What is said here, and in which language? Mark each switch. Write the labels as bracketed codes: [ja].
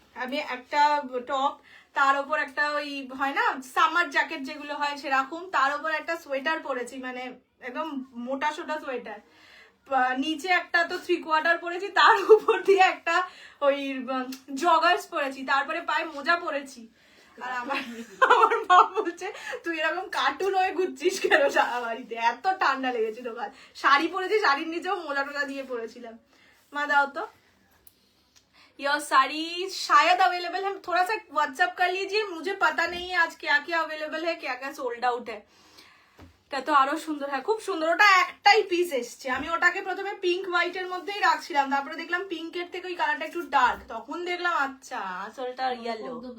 [bn] আমি একটা টপ, তার উপর একটা ওই হয় না সামার জ্যাকেট যেগুলো হয় সেরকম, তার উপর একটা সোয়েটার পরেছি, মানে একদম মোটা সোটা সোয়েটার, নিচে একটা তো 3/4 পরেছি, তার উপর দিয়ে একটা ওই জগার্স পরেছি, তারপরে পায়ে মোজা পরেছি। আর আমার মা বলছে তুই এরকম কার্টুন হয়ে ঘুরছিস কেন সারা বাড়িতে, এত ঠান্ডা লেগেছিল। কাল শাড়ি পরেছি, শাড়ির নিচেও মোজা টোজা দিয়ে পরেছিলাম। মা দাও তো [hi] योर साड़ी शायद अवेलेबल है, थोड़ा सा व्हाट्सएप कर लीजिए, मुझे पता नहीं है आज क्या क्या अवेलेबल है, क्या क्या सोल्ड आउट है। [bn] তা তো আরো সুন্দর, হ্যাঁ খুব সুন্দর। ওটা একটাই পিস এসছে, আমি ওটাকে প্রথমে পিঙ্ক হোয়াইট এর মধ্যেই রাখছিলাম, তারপরে দেখলাম পিঙ্কের থেকে ওই কালারটা একটু ডার্ক, তখন দেখলাম আচ্ছা আসলটা ইয়েলো।